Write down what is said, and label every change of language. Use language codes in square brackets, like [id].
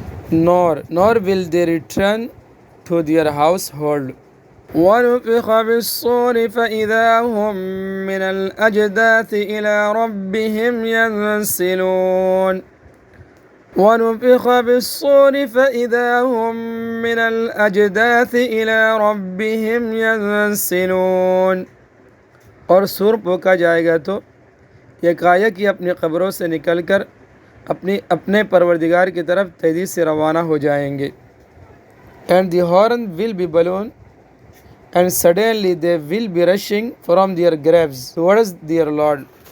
[en] nor will they return to their household. [ar] ونفخ بالصور فإذا هم من الأجداث إلى ربهم ينسلون. ونفخ بالصور فإذا هم من الأجداث إلى ربهم ينسلون [ur] اور سور پھونکا جائے گا تو یکایک یہ اپنی قبروں سے نکل کر اپنے پروردگار کی طرف تیزی سے روانہ ہو جائیں گے. [en] And the horn will be blown and suddenly they will be rushing from their graves towards their Lord.